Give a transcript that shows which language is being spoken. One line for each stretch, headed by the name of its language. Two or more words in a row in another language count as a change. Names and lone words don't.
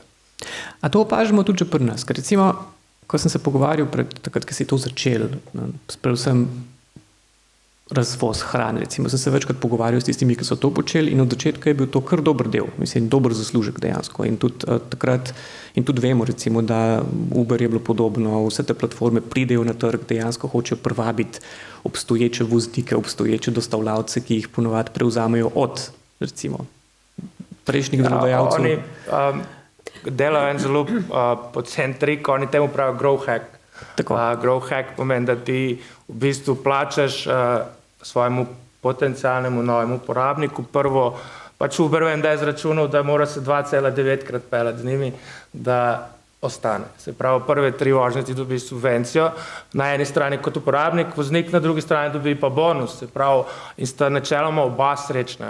Slovenian: A to opažamo tudi že pri nas, ker recimo, ko sem se pogovarjal takrat, ko si to začel, predvsem razvoz hrane, recimo, sem se večkrat pogovarjal s tistimi, ki so to počeli in od začetka je bil to kar dober del, mislim, dober zaslužek dejansko in tudi takrat, in tudi vemo recimo, da Uber je bilo podobno, vse te platforme pridejo na trg, dejansko hočejo privabiti obstoječe voznike, obstoječe dostavljavce, ki jih ponovadi prevzamejo od, recimo, prejšnjih delodajalcev. Oni delajo en zelo pocen trik, oni temu pravijo
English: grow hack. Grow hack
Slovenian: pomeni, da ti v bistvu plačaš svojemu potencialnemu novemu uporabniku prvo, pač Uber vem, da je izračunal, da mora se 2,9-krat peljati z njimi, da ostane. Se pravi, prve 3 vožnje ti dobi subvencijo, na eni strani kot uporabnik, voznik na drugi strani dobi pa bonus, se pravi, in sta načeloma oba srečna.